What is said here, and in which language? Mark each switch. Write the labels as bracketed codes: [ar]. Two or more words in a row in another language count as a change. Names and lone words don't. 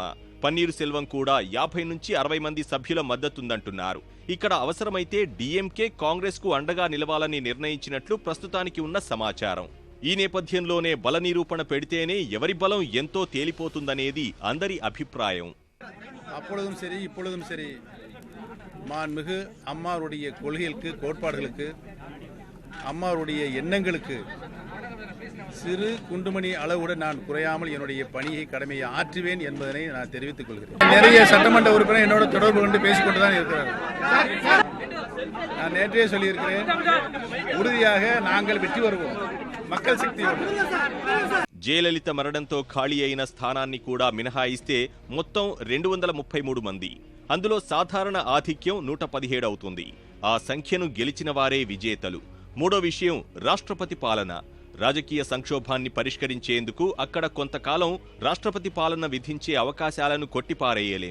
[te] పన్నీరు సెల్వం కూడా 50 నుంచి 60 మంది సభ్యుల మద్దతుందంటున్నారు. ఇక్కడ అవసరమైతే డీఎంకే కాంగ్రెస్కు అండగా నిలవాలని నిర్ణయించినట్లు ప్రస్తుతానికి ఉన్న సమాచారం. ఈ నేపథ్యంలోనే బల నిరూపణ పెడితేనే ఎవరి బలం ఎంతో తేలిపోతుందనేది అందరి అభిప్రాయం. [ta] அப்பொழுதும் சரி இப்பொழுதும் சரி மாண்புமிகு அம்மாவுடைய கொள்கைகளுக்கு, கோட்பாடுகளுக்கு, அம்மாவுடைய எண்ணங்களுக்கு சிறு குண்டுமணி அளவுட நான் குறையாமல் என்னுடைய பணியை, கடமையை ஆற்றுவேன் என்பதனை நான் தெரிவித்துக் கொள்கிறேன். நிறைய சட்டமன்ற உறுப்பினர் என்னோட தொடர்பு கொண்டு பேசிக்கொண்டுதான் இருக்கிறார்கள். நான் நேற்றே சொல்லியிருக்கிறேன், உறுதியாக நாங்கள் வெற்றி வருவோம், மக்கள் சக்தியோடு. [te] జయలలిత మరణంతో ఖాళీ అయిన స్థానాన్ని కూడా మినహాయిస్తే మొత్తం 233 మంది. అందులో సాధారణ ఆధిక్యం 117 అవుతుంది. ఆ సంఖ్యను గెలిచిన వారే విజేతలు. మూడో విషయం, రాష్ట్రపతి పాలన. రాజకీయ సంక్షోభాన్ని పరిష్కరించేందుకు అక్కడ కొంతకాలం రాష్ట్రపతి పాలన విధించే అవకాశాలను కొట్టిపారేయలేం.